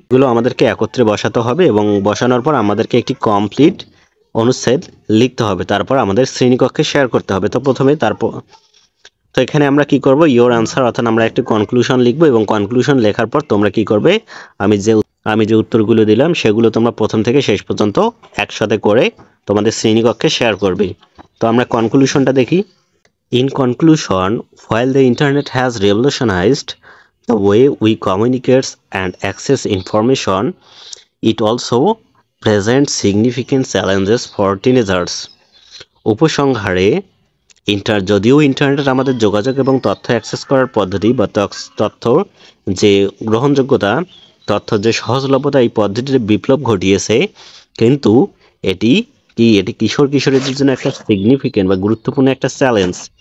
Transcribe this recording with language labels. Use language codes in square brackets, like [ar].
[bn] এগুলো আমাদেরকে একত্রে বসাতে হবে এবং বসানোর পর আমাদেরকে একটি কমপ্লিট অনুচ্ছেদ লিখতে হবে, তারপর আমাদের শ্রেণীকক্ষে শেয়ার করতে হবে। তো এখানে আমরা কি করব? [en] your answer, [bn] অর্থাৎ আমরা একটি কনক্লুশন লিখবো এবং কনক্লুশন লেখার পর তোমরা কি করবে? আমি যে উত্তরগুলো দিলাম সেগুলো তোমরা প্রথম থেকে শেষ পর্যন্ত একসাথে করে তোমাদের শ্রেণীকক্ষে শেয়ার করবে। তো আমরা কনক্লুশনটা দেখি। [en] In conclusion, while the internet has revolutionized the way we communicate and access information, it also presents significant challenges for teenagers. [bn] উপসংহারে, যদিও ইন্টারনেট আমাদের যোগাযোগ এবং তথ্য অ্যাক্সেস করার পদ্ধতি বা তথ্য যে গ্রহণযোগ্যতা, তথ্য যে সহজলভ্যতা, এই পদ্ধতির বিপ্লব ঘটিয়েছে, কিন্তু এটি কিশোরীদের জন্য একটা সিগনিফিকেন্ট বা গুরুত্বপূর্ণ একটা চ্যালেঞ্জ।